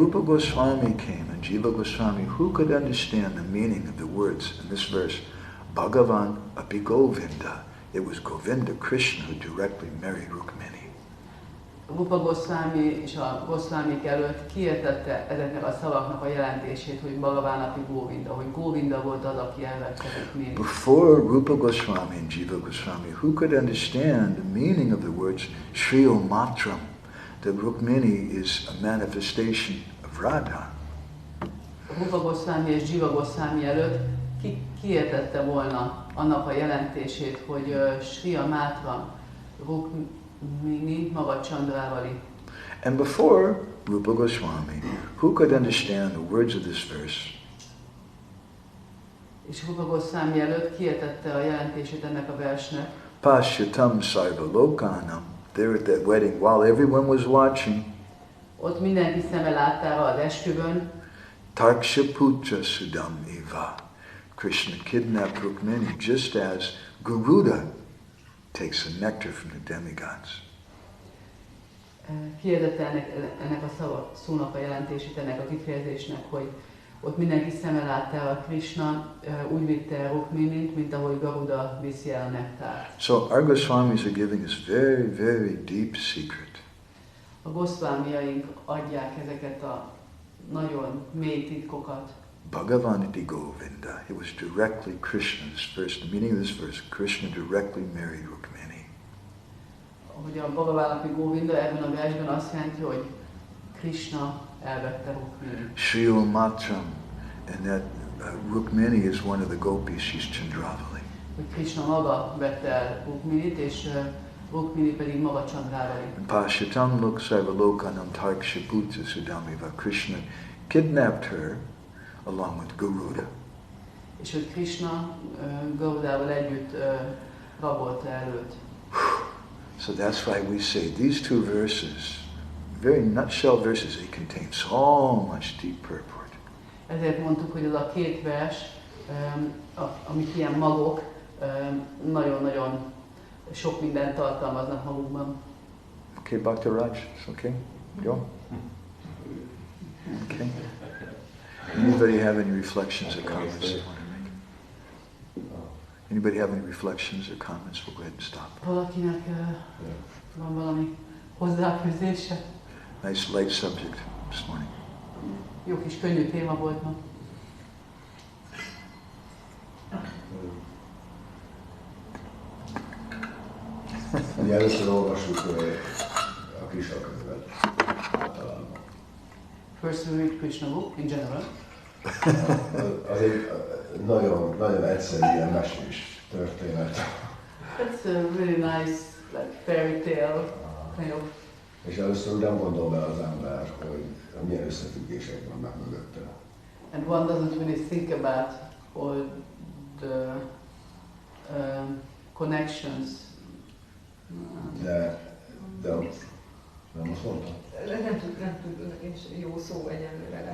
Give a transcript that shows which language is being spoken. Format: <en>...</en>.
<en>Rupa Goswami came and Jiva Goswami, who could understand the meaning of the words in this verse?</en> <sa>Bhagavan api Govinda.</sa> <en>It was Govinda, Krishna, who directly married Rukmini.</en> <hu>Rupa Goswami és a Goswamik előtt kiértette ezeknek a szavaknak a jelentését, hogy Bhagavan api Govinda, hogy Govinda volt az, aki elvette Rukminit.</hu> <en>Before Rupa Goswami and Jiva Goswami, who could understand the meaning of the words Sri Matram, that Rukmini is a manifestation of Radha?</en> <hu>Rupa Goswami és Jiva Goswami előtt kiértette volna annak a jelentését, hogy Sri Matram, Rukmini maga Chandravali.</hu> <en>And before Rupa Goswami, who could understand the words of this verse?</en> <hu>És Rupa Goswami előtt kiértette a jelentését ennek a versnek.</hu> <sa>Pashyatam sarvalokanam.</sa> <en>There at that wedding, while everyone was watching,</en> <hu>Ott mindenki szeme láttára az esküvőn,</hu> <sa>Tarkshaputra Sudam Eva.</sa> <en>Krishna kidnapped Rukmini just as Garuda takes the nectar from the demigods.</en> <hu>Kiértette ennek a szónak a jelentését, ennek a kifejezésnek, hogy ott mindenki szeme láttára Krishna úgy vitte el Rukminit, mint ahogy Garuda viszi el a nektárt.</hu> <en>So our Goswamis are giving us very, very deep secret.</en> <hu>A Goswamiaink adják ezeket a nagyon mély titkokat.</hu> <sa>Bhagavan iti Govinda.</sa> <en>It was directly Krishna. The meaning of this verse, Krishna directly married Rukmini.</en> <hu>Hogy a Bhagavan api Govinda ebben a versben azt jelenti, hogy Krishna elvette Rukminit.</hu> <en>Sri Matram, and that Rukmini is one of the gopis, she's Chandravali.</en> <hu>Hogy Krishna maga vette el Rukminit, és Rukmini pedig maga Chandravali.</hu> <sa>And Pashyatam luk sarvalokanam Tarkshaputra Sudamiva.</sa> <en>Krishna kidnapped her along with Garuda.</en> <hu>És hogy Krishna Garudával együtt rabolta el őt.</hu> <en>So that's why we say these 2 verses, very nutshell verses, they contain so much deep purport.</en> <hu>Ezért mondtuk, hogy az a 2 vers, amik ilyen magok, nagyon-nagyon sok mindent tartalmaznak magukban.</hu> <en>Okay, Bhakta Raj, it's okay? Go. Okay. Anybody have any reflections or comments they want to make? Anybody have any reflections or comments? We'll go ahead and stop.</en> <hu>Valakinek van valami hozzáfűzése?</hu> <en>Nice light subject this morning.</en> <hu>Jó kis könnyű téma volt ma. Ugye először olvassuk a Krishna könyvet általában.</hu> <en>First we read Krishna book in general.</en> <hu>Az egy nagyon, nagyon egyszerű ilyen mesés történet.</hu> <en>That's a really nice like fairy tale kind of.</en> <hu>És először nem gondol be az ember, hogy milyen összefüggések vannak mögötte.</hu> <en>And one doesn't really think about all the connections.</en> <hu>De nem azt mondtam? Nem tudnak, és jó szó egyenlőre.</hu>